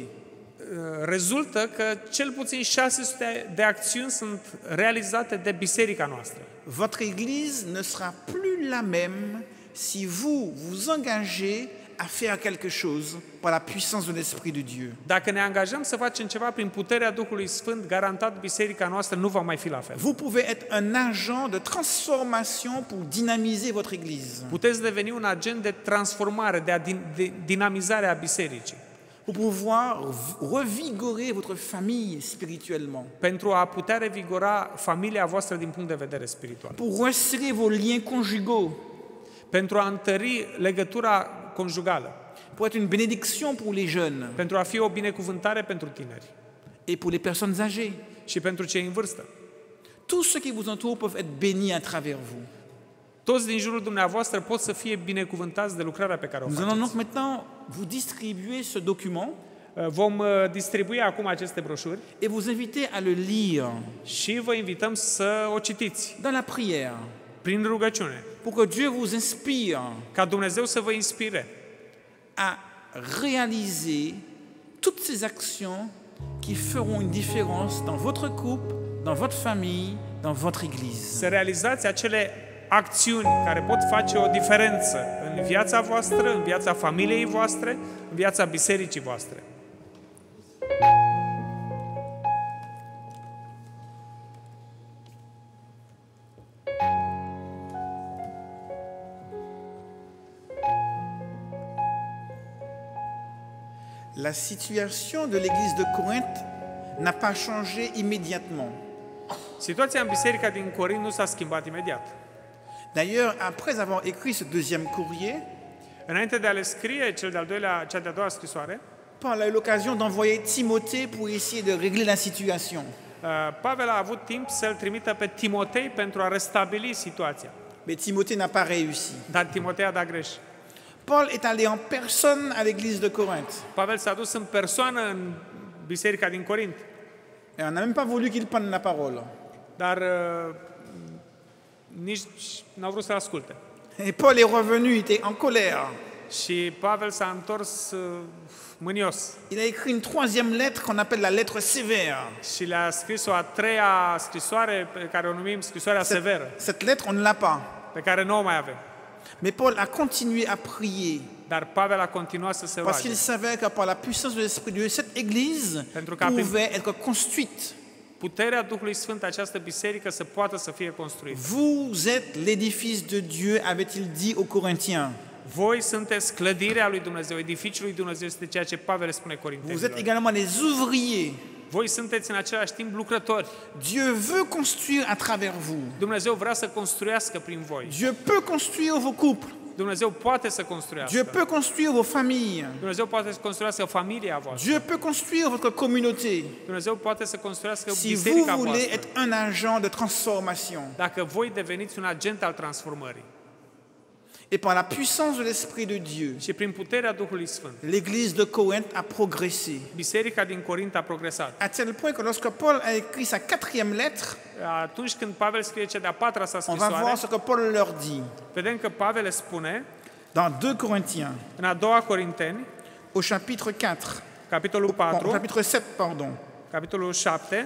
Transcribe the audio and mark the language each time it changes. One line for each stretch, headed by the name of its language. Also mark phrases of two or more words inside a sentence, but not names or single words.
Romanian: Rezultă că cel puțin 600 de acțiuni sunt realizate de biserica noastră.
French: Votre église ne sera plus la même si vous vous engagez à faire quelque chose par la puissance de l'Esprit de Dieu.
Romanian: Dacă ne angajăm să facem ceva prin puterea Duhului Sfânt, garantat biserica noastră nu va mai fi la fel.
French: Vous pouvez être un agent de transformation pour dynamiser votre église.
Romanian: Puteți deveni un agent de transformare, de dinamizare a bisericii.
French: Pour pouvoir revigorer votre famille spirituellement.
Romanian: Pentru a putea revigora familia voastră din punct de vedere spiritual.
French: Pour resserrer vos liens conjugaux.
Romanian: Pentru a întări legătura conjugală.
French: Pour être une bénédiction pour les jeunes.
Romanian: Pentru a fi o binecuvântare pentru tineri.
French: Et pour les personnes âgées.
Romanian: Și pentru cei în vârstă.
French: Tous ceux qui vous entourent peuvent être bénis à travers vous.
Romanian: Toți din jurul dumneavoastră pot să fie binecuvântați de lucrarea pe care o
French: Nous
Romanian: faceți.
French: allons donc maintenant vous distribuer ce document.
Romanian: Vom distribui acum aceste broșuri
French: et vous inviter à le lire
Romanian: și vă invităm să o citiți
French: dans la prière
Romanian: prin rugăciune,
French: pour que Dieu vous inspire
Romanian: ca Dumnezeu să vă inspire
French: à réaliser toutes ces actions qui feront une différence dans votre couple, dans votre famille, dans votre église.
Romanian: să realizați acele acțiuni care pot face o diferență în viața voastră, în viața familiei voastre, în viața bisericii voastre.
French: La situation de l'église de Corinthe n'a pas changé immédiatement.
Romanian: Situația în biserica din Corint nu s-a schimbat imediat.
French: D'ailleurs, après avoir écrit ce deuxième courrier,
Romanian: Înainte de a le scrie cea de-a doua scrisoare,
French: Paul a eu l'occasion d'envoyer Timothée pour essayer de régler la situation.
Romanian: Pavel a avut timp să-l trimită pe Timotei pentru a restabili situația.
French: Mais Timothée n'a pas réussi.
Romanian: Dar Timotei a dat greș.
French: Paul est allé en personne à l'église de Corinthe.
Romanian: Pavel s-a dus în persoană în biserica din Corint.
French: Et on n'a même pas voulu qu'il prenne la parole.
Romanian: Dar nici n-au vrut să asculte.
French: Et Paul est revenu, il était en colère.
Romanian: Și Pavel s-a întors mânios.
French: Il a écrit une troisième lettre qu'on appelle la lettre sévère.
Romanian: Și le-a scris o a treia scrisoare pe care o numim scrisoarea severă,
French: Cette lettre, on ne l'a pas.
Romanian: pe care nu o mai avem.
French: Mais Paul a continué à prier.
Romanian: Dar Pavel a continuat să se
French: Parce
Romanian: roage.
French: qu'il savait que par la puissance de l'Esprit de Dieu, cette église
Romanian: Pentru că prin
French: pouvait être construite.
Romanian: puterea Duhului Sfânt această biserică să poată să fie construită.
French: Vous êtes l'édifice de Dieu, avait-il dit aux Corinthiens.
Romanian: Voi sunteți clădirea lui Dumnezeu, edificiul lui Dumnezeu, este ceea ce Pavel spune
French: Vous êtes
Romanian: Corintenilor.
French: également les ouvriers.
Romanian: Voi sunteți în același timp lucrători.
French: Dieu veut construire à travers vous.
Romanian: Dumnezeu vrea să construiască prin voi.
French: Dieu peut construire vos couples.
Romanian: Dumnezeu poate să
French: Dieu
Romanian: construiască.
French: peut construire vos familles.
Romanian: Dumnezeu poate să construiască familia voastră.
French: Dieu peut construire votre communauté.
Romanian: Dumnezeu poate să construiască
French: Si vous
Romanian: biserica
French: voulez
Romanian: voastră.
French: être un agent de transformation.
Romanian: Dacă voi deveniți un agent al transformării
French: Et par la puissance de l'Esprit de Dieu,
Romanian: și prin puterea Duhului Sfânt,
French: l'église de Corinthe a progressé.
Romanian: biserica din Corint a progresat.
French: À tel point que lorsque Paul a écrit sa quatrième lettre,
Romanian: Atunci când Pavel scrie cea de-a patra sa
French: on va voir
Romanian: scrisoare,
French: ce que Paul leur dit.
Romanian: vedem că Pavel le spune
French: Dans 2 Corinthiens,
Romanian: în a doua Corinteni,
French: au chapitre 4,
Romanian: capitolul
French: au
Romanian: 4,
French: chapitre 7, pardon,
Romanian: capitolul 7,